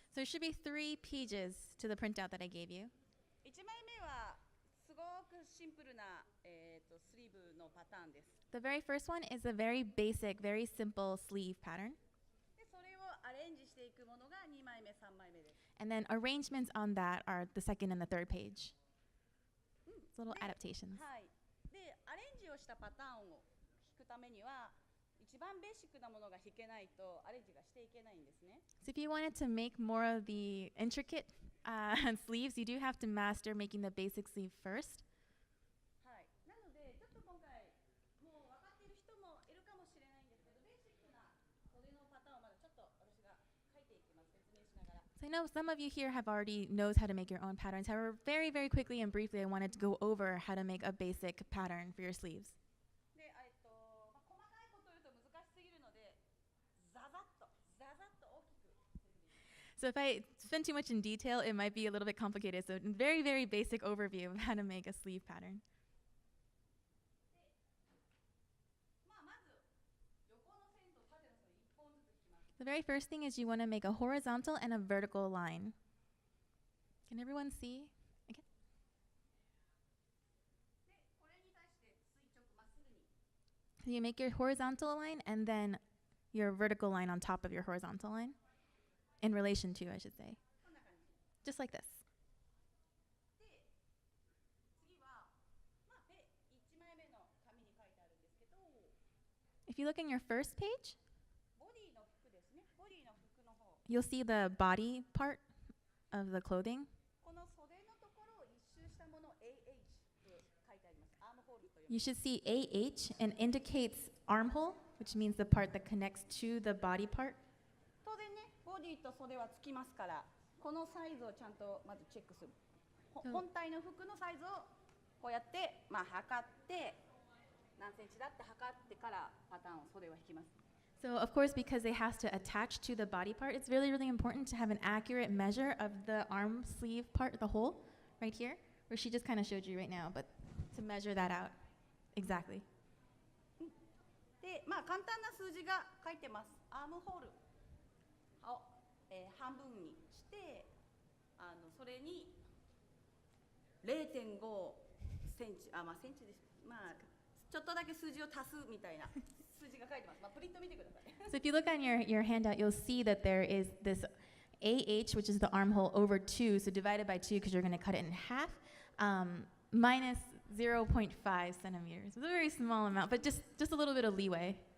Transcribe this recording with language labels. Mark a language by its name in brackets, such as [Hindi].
[English] So there should be 3 pages to the printout that I gave you. [Japanese] 1枚目はすごくシンプルな、スリーブのパターンです。 [English] The very first one is a very basic, very simple sleeve pattern. [Japanese] でそれをアレンジしていくものが2枚目、3枚目です。 [English] And then arrangements on that are the second and the third page. It's little [Japanese] で [English] adaptations. [Japanese] はい。で、アレンジをしたパターンを弾くためには、一番ベーシックなものが弾けないとアレンジがしていけないんですね。 [English] So if you wanted to make more of the intricate sleeves, you do have to master making the basic sleeve first. [Japanese] はい。なので、ちょっと今回もう分かっている人もいるかもしれないんですけど、ベーシックな袖のパターンをまだちょっと私が書いていきます。説明しながら。 [English] So I know some of you here have already knows how to make your own patterns. However, very, very quickly and briefly, I wanted to go over how to make a basic pattern for your sleeves. [Japanese] で、細かいことを言うと難しすぎるので、ザザッと大きく説明します。 [English] So if I spend too much in detail, it might be a little bit complicated. So very, very basic overview of how to make a sleeve pattern. [Japanese] まず横の線と縦の線1本ずつ引きます。 [English] The very first thing is you want to make a horizontal and a vertical line. Can everyone see? Okay. [Japanese] で、これに対して垂直まっすぐに。 [English] So you make your horizontal line and then your vertical line on top of your horizontal line. In relation to, I should say. [Japanese] こんな感じ。 [English] Just like this. [Japanese] で、次は、1枚目の紙に書いてあるんですけど、 [English] If you look in your first page, [Japanese] ボディの服ですね。ボディの服の方。 [English] you'll see the body part of the clothing. [Japanese] この袖のところを一周したものを AH と書いてあります。アームホールという。 [English] You should see AH and indicates armhole, which means the part that connects to the body part. [Japanese] 当然ね、ボディと袖はつきますから、このサイズをちゃんとまずチェックする。本体の服のサイズをこうやって、測って何センチだって測ってからパターンを袖は引きます。 [English] So of course, because it has to attach to the body part, it's really, really important to have an accurate measure of the arm sleeve part, the hole, right here, where she just kind of showed you right now, but to measure that out exactly. [Japanese] で、簡単な数字が書いてます。アームホールを、半分にして、それに 0.5 センチ、センチです。ちょっとだけ数字を足すみたいな数字が書いてます。プリント見てください。 [English] So if you look on your handout, you'll see that there is this AH, which is the armhole, over 2, so divided by 2 because you're going to cut it in half, minus 0.5 centimeters. It's a very small amount, but just a little bit of leeway.